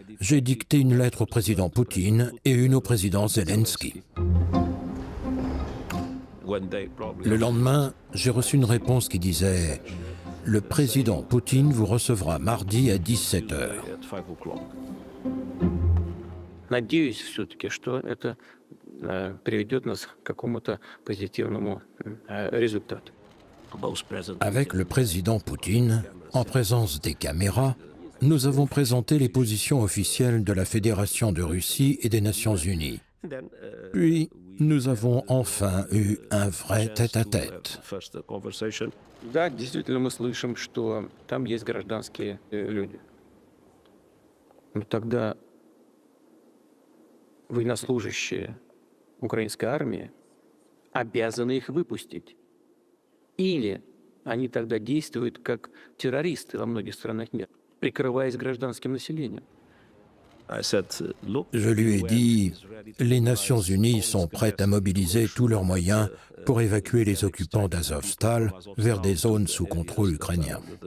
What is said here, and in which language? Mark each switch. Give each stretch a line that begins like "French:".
French: J'ai dicté une lettre au président Poutine et une au président Zelensky. Le lendemain, j'ai reçu une réponse qui disait « Le président Poutine vous recevra mardi à 17h. »
Russian: Надеюсь все-таки, что это приведет нас к какому-то позитивному результату.
French: Avec le président Poutine, en présence des caméras, nous avons présenté les positions officielles de la Fédération de Russie et des Nations Unies. Puis, nous avons enfin eu un vrai tête-à-tête.
Russian: Да, действительно, мы слышим, что там есть гражданские люди. Но тогда военнослужащие украинской армии обязаны их выпустить. Или они тогда действуют как террористы во многих странах мира, прикрываясь гражданским населением.
French: Je lui ai dit, les Nations Unies sont prêtes à mobiliser tous leurs moyens pour évacuer les occupants d'Azovstal vers des zones sous contrôle ukrainien.